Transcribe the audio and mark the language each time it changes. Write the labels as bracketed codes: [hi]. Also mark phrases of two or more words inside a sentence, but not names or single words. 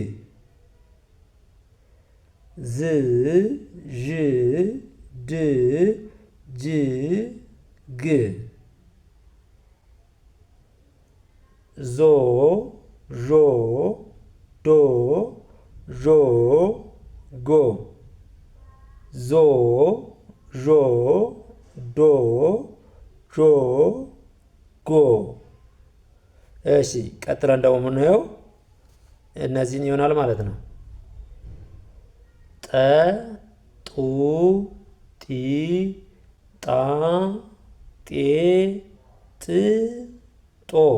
[am] ዝ ዥ ድ ጅ ግ ዞ ዦ ዶ ዦ ጎ ዞ ዦ ዶ ዦ ጎ። እሺ ቀጥለን ደግሞ የምናየው እነዚህን ይሆናል ማለት ነው። ጠ ጡ ጢ ጣ ጤ ጥ ጦ